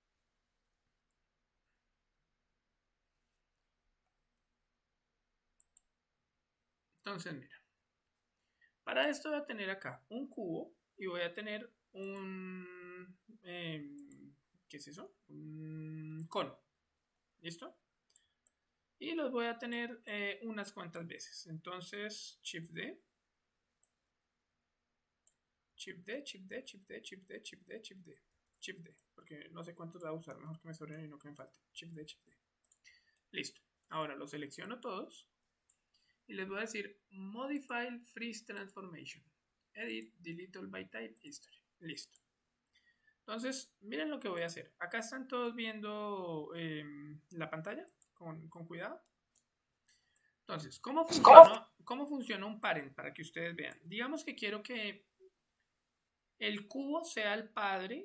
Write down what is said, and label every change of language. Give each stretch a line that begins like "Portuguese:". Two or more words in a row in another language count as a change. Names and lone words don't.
Spanish: Entonces, mira. Para esto voy a tener acá un cubo y voy a tener un... ¿qué es eso? Un cono. ¿Listo? Y los voy a tener unas cuantas veces. Entonces,
English: Shift D. Shift D, Shift D, Shift D, Shift D, Shift D, Shift D. Shift D.
Spanish: Porque no sé cuántos voy a usar. Mejor que me sobren y no que me falten.
English: Shift D, Shift D.
Spanish: Listo. Ahora los selecciono todos. Y les voy a decir
English: Modify Freeze Transformation. Edit, Delete All by Type, History.
Spanish: Listo. Entonces, miren lo que voy a hacer. Acá están todos viendo la pantalla con cuidado. Entonces, ¿cómo funciona un parent? Para que ustedes vean. Digamos que quiero que el cubo sea el padre.